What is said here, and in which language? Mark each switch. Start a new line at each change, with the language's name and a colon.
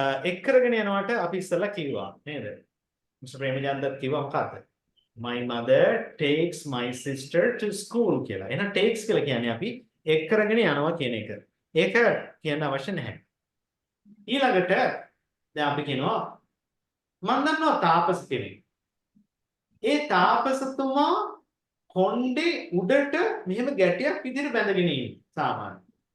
Sinhala: එක් කරගෙන යනකොට අපි ඉස්සෙල්ලා කිව්වා නේද? Mr. ප්‍රේමචන්ද්‍ර කිව්වා මොකක්ද?
English: My mother takes my sister to school කියලා.
Sinhala: එහෙනම් takes කියලා කියන්නේ අපි එක් කරගෙන යනවා කියන එක. ඒක කියන්න අවශ්‍ය නැහැ. ඊළඟට දැන් අපි කියනවා මම දන්නවා තාපස කෙනෙක්. ඒ තාපසතුමා කොණ්ඩේ උඩට මෙහෙම ගැටියක් විදිහට බැඳගෙන ඉන්නේ සාමාන්‍යයෙන්.